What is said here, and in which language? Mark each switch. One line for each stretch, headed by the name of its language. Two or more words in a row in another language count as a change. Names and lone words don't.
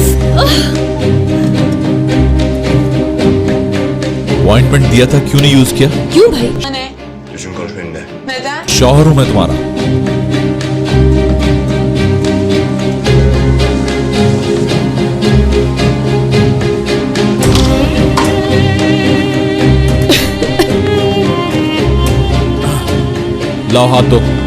Hindi: अपॉइंटमेंट दिया था, क्यों नहीं यूज किया? क्यों भाई?
Turkish: Düzgün konuş benimle. Neden?
Hindi: शौहर हूं मैं तुम्हारा। लाओ हाथ दो।